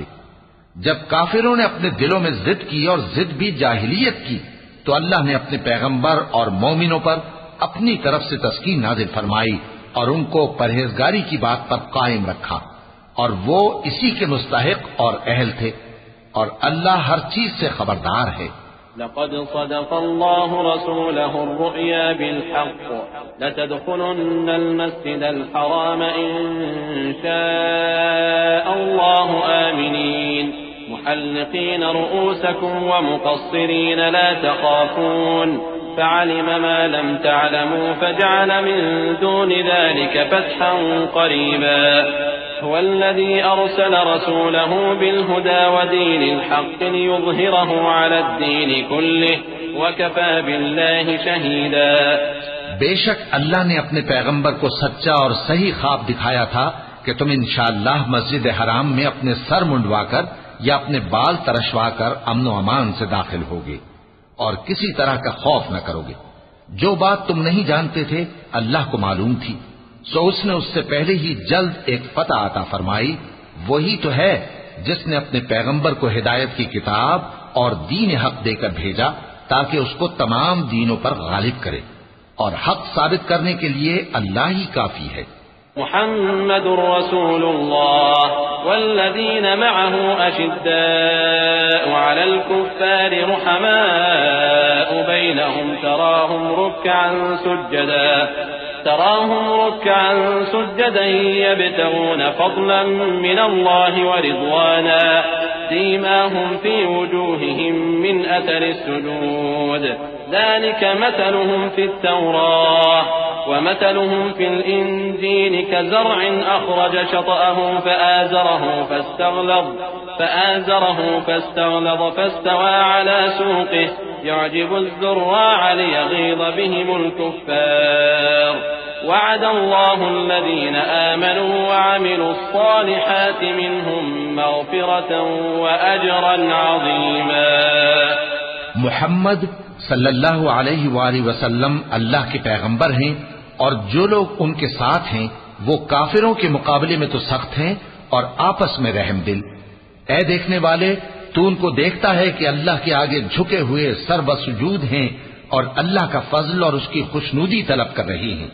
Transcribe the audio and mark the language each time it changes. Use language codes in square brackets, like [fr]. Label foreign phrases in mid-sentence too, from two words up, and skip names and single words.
[ur] جب کافروں نے اپنے دلوں میں ضد کی، اور ضد بھی جاہلیت کی، تو اللہ نے اپنے پیغمبر اور مومنوں پر اپنی طرف سے تسکین نازل فرمائی اور ان کو پرہیزگاری کی بات پر قائم رکھا، اور وہ اسی کے مستحق اور اہل تھے، اور اللہ ہر چیز سے خبردار ہے. [ar] لقد صدق الله رسوله الرؤيا بالحق لتدخلن المسجد الحرام إن شاء الله آمنين محلقين رؤوسكم ومقصرين لا تخافون فعلم ما لم تعلموا فجعل من دون ذلك فتحا قريبا هو الذي أرسل رسوله بالهدى ودين الحق ليظهره على الدين كله وكفى بالله شهيدا. [ur] بیشک اللہ نے اپنے پیغمبر کو سچا اور صحیح خواب دکھایا تھا کہ تم ان شاء اللہ مسجد حرام میں اپنے سر منڈوا کر یا اپنے بال ترشوا کر امن و امان سے داخل ہو گے اور کسی طرح کا خوف نہ کرو گے. جو بات تم نہیں جانتے تھے اللہ کو معلوم تھی، سو اس نے اس سے پہلے ہی جلد ایک فتح عطا فرمائی. وہی تو ہے جس نے اپنے پیغمبر کو ہدایت کی کتاب اور دین حق دے کر بھیجا تاکہ اس کو تمام دینوں پر غالب کرے، اور حق ثابت کرنے کے لیے اللہ ہی کافی ہے. [ar] محمد رسول الله والذين معه أشداء على الكفار رحماء بينهم تراهم ركعا سجدا يبتغون فضلا من الله ورضوانا سيماهم في وجوههم من أثر السجود ذلك مثلهم في التوراة ومثلهم في الإنجيل كزرع أخرج شطأه فآزره فاستغلظ فاستوى على سوقه يعجب الزراع ليغيظ بهم الكفار وعد الله الذين آمنوا وعملوا الصالحات منهم مغفرة وأجرا عظيما। [ur] محمد [ar] صلى الله عليه وسلم [ur] اللہ کے پیغمبر ہیں اور جو لوگ ان کے ساتھ ہیں وہ کافروں کے مقابلے میں تو سخت ہیں اور آپس میں رحمدل. اے دیکھنے والے، تو ان کو دیکھتا ہے کہ اللہ کے آگے جھکے ہوئے سر بسجود ہیں اور اللہ کا فضل اور اس کی خوشنودی طلب کر رہی ہیں.